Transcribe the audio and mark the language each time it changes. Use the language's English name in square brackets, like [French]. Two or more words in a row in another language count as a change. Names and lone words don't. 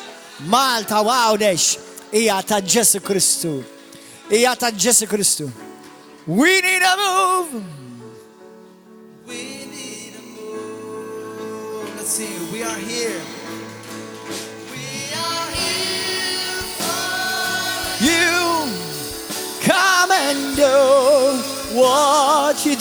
[Maltese] Malta għawdex hija ta' Ġesu Kristu. Hija ta' Ġesu Kristu. [English] We need a move. We need a move. Let's see, we are here. We are here for You come and do what you